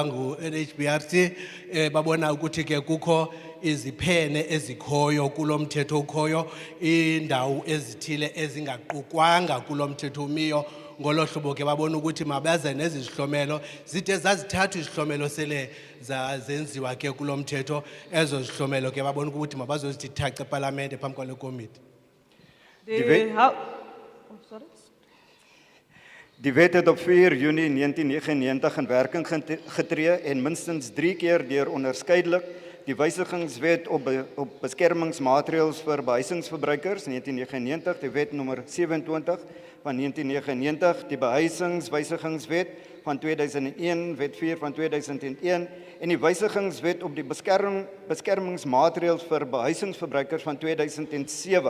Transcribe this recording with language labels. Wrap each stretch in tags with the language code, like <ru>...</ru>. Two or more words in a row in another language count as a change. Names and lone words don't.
<xh>ngu-NHBRC babona ukuthi ke kukho iziphene ezikhoyo kulo mthetho ukhoyo indawo ezithile ezingaqukwanga kulo mthetho umiyo ngolo hlobo ke babona ukuthi mabaze nezi zihlomelo zide zazithathu izihlomelo sele zenziwa ke kulo mthetho ezo zihlomelo ke babona ukuthi mabazozithi thaca eParliament phambi kwale komiti.</xh> <af>Die wet het op 4 Junie 1999 in werking getree en minstens 3 keer deur onderskeidelik die wysigingswet op beskermingsmaatreëls vir behuisingsverbruikers 1999, die wet nommer 27 van 1999, die behuisingswysigingswet van 2001, wet 4 van 2001 en die wysigingswet op die beskermingsmaatreëls vir behuisingsverbruikers van 2007.</af>